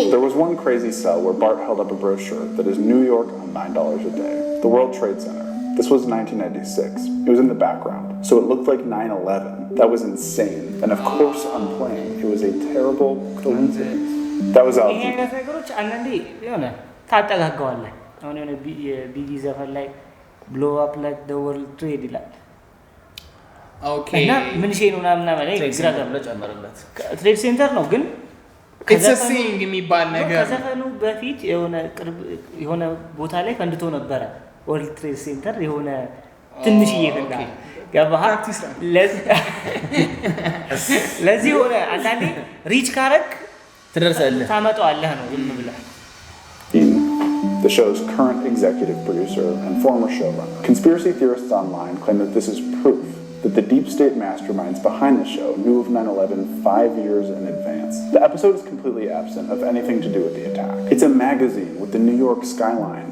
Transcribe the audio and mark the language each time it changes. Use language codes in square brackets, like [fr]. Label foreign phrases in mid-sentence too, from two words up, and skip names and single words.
[en] There was one crazy cell where Bart held up a brochure that is New York on $9 a day. The World Trade Center. This was 1996. It was in the background, so it looked like 9/11. That was insane. And of course, I'm playing. It was a terrible coincidence. That was out. [am] ይሄ አይነት ነገሮች አንዳንዴ የሆነ ታጠጋጋዋለህ። አሁን የሆነ ቢጊ ዘፈን ላይ [en] blow up like the world trade [am] ይላል። ኦኬ እና ምን ሼ ነው ምናምን ማለት ግራ ጨመረበት። ትሬድ ሴንተር ነው ግን [en] it's a thing [am] የሚባል ነገር ከዘፈኑ በፊት የሆነ ቦታ ላይ ፈንድቶ ነበረ። ወርልድ ትሬድ ሴንተር የሆነ ትንሽዬ ፈንዳ ገባህ? ለዚህ ሆነ አንዳንዴ ሪች ካረክ ትደርሳለህ ታመጣዋለህ ነው ዝም ብለህ። [en] The show's current executive producer and former showrunner. Conspiracy theorists online claim that this is proof that the deep state masterminds behind the show knew of 9/11 5 years in advance. The episode is completely absent of anything to do with the attack. It's a magazine with the New York skyline.